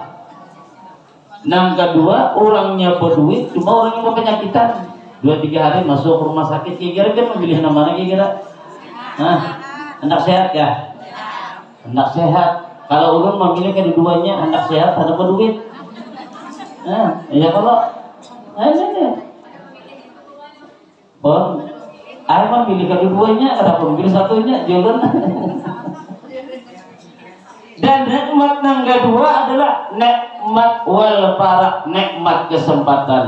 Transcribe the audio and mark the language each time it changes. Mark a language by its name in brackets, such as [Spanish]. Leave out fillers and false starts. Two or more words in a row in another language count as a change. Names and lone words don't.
[Indonesian] Yang kedua orangnya berduit, cuma orangnya penyakitan. 2-3 hari masuk rumah sakit, kira-kira kan memilih namanya kira-kira. Nah, hendak sehat ya? Hendak sehat. [Banjar] Kalau ulun memilih kedua-duanya, hendak sehat, ada berduit. [Indonesian] Nah, ya kalau Ini. Oh, mah pilih keduanya, kenapa pilih satunya? Jangan. Dan nikmat yang kedua adalah nikmat [Arabic] wal farah, [Indonesian] nikmat kesempatan.